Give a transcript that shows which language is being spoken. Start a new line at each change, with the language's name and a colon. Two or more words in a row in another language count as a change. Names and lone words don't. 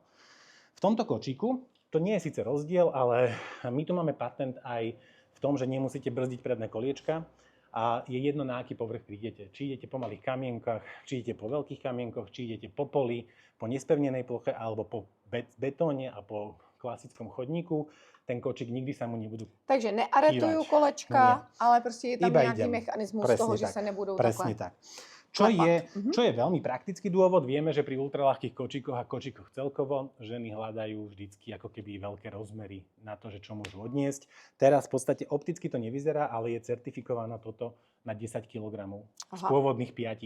Slovak: V tomto kočíku to nie je síce rozdiel, ale my tu máme patent aj v tom, že nemusíte brzdiť predné koliečka. A je jedno, na aký povrch prídete. Či idete po malých kamienkach, či idete po veľkých kamienkoch, či idete po poli, po nespevnenej ploche alebo po betóne a po klasickom chodníku. Ten kočík nikdy sa mu nebudú
Czech: Takže nearetujú kolečka, ale prostě je tam nějaký mechanismus toho, že se nebudou
Slovak: presne
Czech: takhle. tak.
Slovak: Čo je veľmi praktický dôvod, vieme, že pri ultraľahkých kočíkoch a kočíkoch celkovo ženy hľadajú vždycky ako keby veľké rozmery na to, že čo môžu odniesť. Teraz v podstate opticky to nevyzerá, ale je certifikovaná toto na 10 kg z pôvodných 5.